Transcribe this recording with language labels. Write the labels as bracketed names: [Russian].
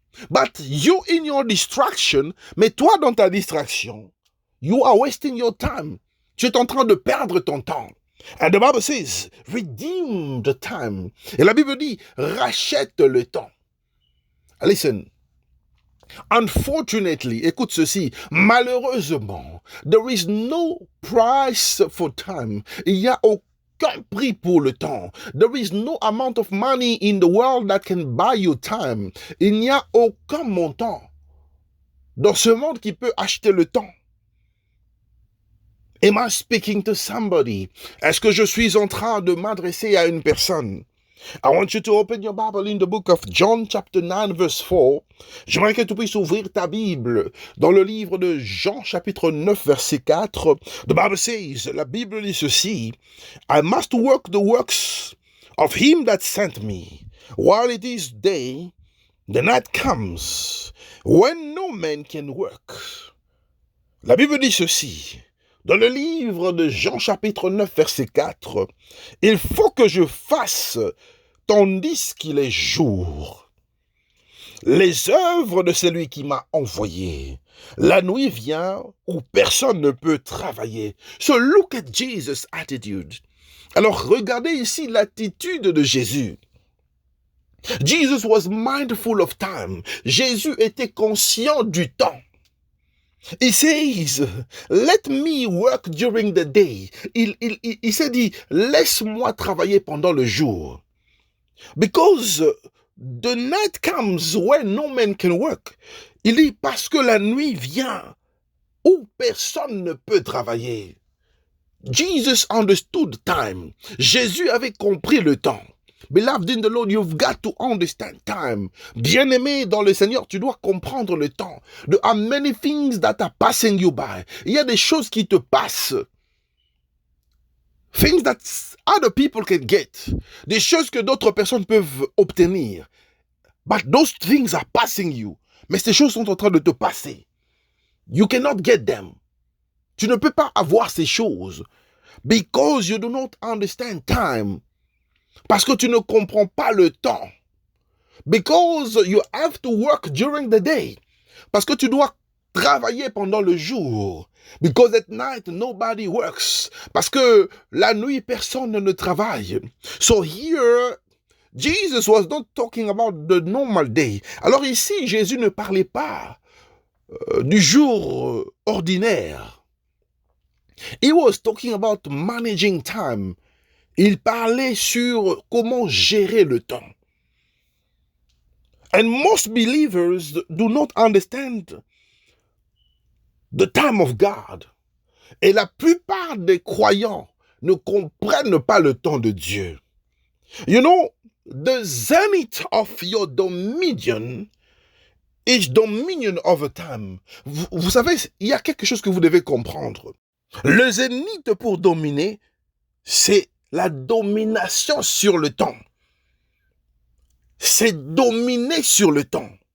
[English] But you in your distraction, [French] mais toi dans ta distraction, [English] you are wasting your time. [French] Tu es en train de perdre ton temps. [English] And the Bible says, redeem the time. [French] Et la Bible dit, rachète le temps. [English] Listen. Unfortunately, [French] écoute ceci, malheureusement, [English] there is no price for time. [French] Il n'y a aucun prix pour le temps. [English] There is no amount of money in the world that can buy you time. [French] Il n'y a aucun montant dans ce monde qui peut acheter le temps. [English] Am I speaking to somebody? [French] Est-ce que je suis en train de m'adresser à une personne? [English] I want you to open your Bible in the book of John chapter 9 verse 4. [French] J'aimerais que tu puisses ouvrir ta Bible dans le livre de Jean chapitre 9 verset 4. [English] The Bible says, [French] la Bible dit ceci, [English] I must work the works of him that sent me. While it is day, the night comes when no man can work. [French] La Bible dit ceci. Dans le livre de Jean chapitre 9 verset 4, il faut que je fasse tandis qu'il est jour les œuvres de celui qui m'a envoyé. La nuit vient où personne ne peut travailler. [English] So look at Jesus' attitude. [French] Alors regardez ici l'attitude de Jésus. [English] Jesus was mindful of time. [French] Jésus était conscient du temps. [English] He says, let me work during the day. [French] Il s'est dit, laisse-moi travailler pendant le jour. [English] Because the night comes when no man can work. [French] Il dit, parce que la nuit vient où personne ne peut travailler. [English] Jesus understood time. [French] Jésus avait compris le temps. [English] Beloved in the Lord, you've got to understand time. [French] Bien-aimé dans le Seigneur, tu dois comprendre le temps. [English] There are many things that are passing you by. [French] Il y a des choses qui te passent. [English] Things that other people can get. [French] Des choses que d'autres personnes peuvent obtenir. [English] But those things are passing you. [French] Mais ces choses sont en train de te passer. [English] You cannot get them. [French] Tu ne peux pas avoir ces choses. [English] Because you do not understand time. [French] Parce que tu ne comprends pas le temps. [English] Because you have to work during the day. [French] Parce que tu dois travailler pendant le jour. [English] Because at night nobody works. [French] Parce que la nuit personne ne travaille. [English] So here Jesus was not talking about the normal day. [French] Alors ici Jésus ne parlait pas du jour ordinaire. [English] He was talking about managing time. [French] Il parlait sur comment gérer le temps. [English] And most believers do not understand the time of God. [French] Et la plupart des croyants ne comprennent pas le temps de Dieu. [English] You know, the zenith of your dominion is dominion over time. [French] Vous savez, il y a quelque chose que vous devez comprendre. Le zénith pour dominer, c'est la domination sur le temps. C'est dominer sur le temps.